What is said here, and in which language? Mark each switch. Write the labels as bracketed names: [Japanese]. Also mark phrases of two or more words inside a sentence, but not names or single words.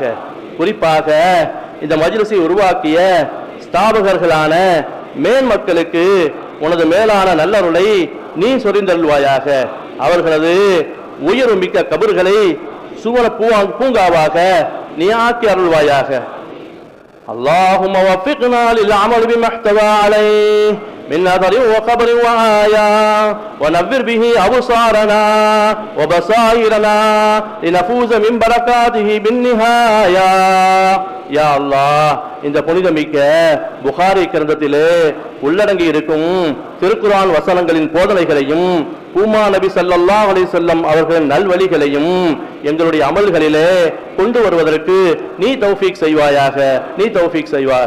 [Tamil] குறிப்பாக இந்த மஜ்லிஸை உருவாக்கிய ஸ்தாபகர்களான மேன்மக்களுக்கு உனது மேலான நல்லருளை நீ சொரிந்தருள்வாயாக. அவர்களது உயர்வு மிக்க கபர்களை சுவன பூங்காவாக நீ ஆக்கி அருள்வாயாக. [Arabic] اللهم وفقنا للعمل بما احتوى عليه من نظر وخبر وآية ونذر به أبصارنا وبصائرنا لنفوز من بركاته بالنهاية. يا الله [Tamil] இந்த புனிதமிக்க புகாரி கிரந்தத்திலே உள்ளடங்கி இருக்கும் திருக்குர்ஆன் வசனங்களின் போதனைகளையும் பூமா நபி [Arabic] صلى الله عليه وسلم [Tamil] அவர்களின் நல்வழிகளையும் எங்களுடைய அமல்களிலே கொண்டு வருவதற்கு நீ தௌஃபீக் செய்வாயாக, நீ தௌஃபீக் செய்வாயாக.